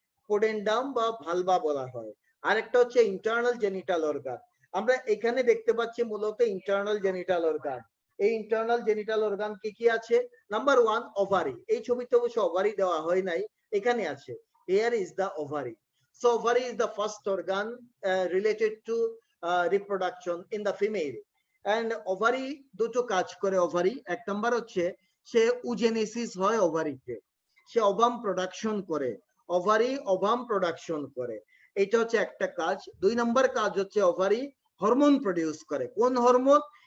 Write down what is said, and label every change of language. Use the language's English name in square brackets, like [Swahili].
[Bangla] পোডেন্ডাম বা ভালভা বলা হয়। আরেকটা হচ্ছে ইন্টারনাল জেনিটাল অর্গান। আমরা এখানে দেখতে পাচ্ছি মূলত ইন্টারনাল জেনিটাল অর্গান। এই ইন্টারনাল জেনিটাল অর্গান কি কি আছে? Number 1 ovary. এই ছবিতে অবশ্য ওভারি দেওয়া হয় নাই, এখানে আছে। [English] Here is the ovary. So ovary is the first organ related to reproduction in the female. [Bangla] And ovary দুটো কাজ করে ovary। এক নাম্বার হচ্ছে সে ওজেনেসিস হয় ওভারিতে, সে ওভাম প্রোডাকশন করে, ওভারি ওভাম প্রোডাকশন করে, এটা হচ্ছে একটা কাজ। দুই নাম্বার কাজ হচ্ছে ওভারি হরমোন প্রডিউস করে। কোন হরমোন?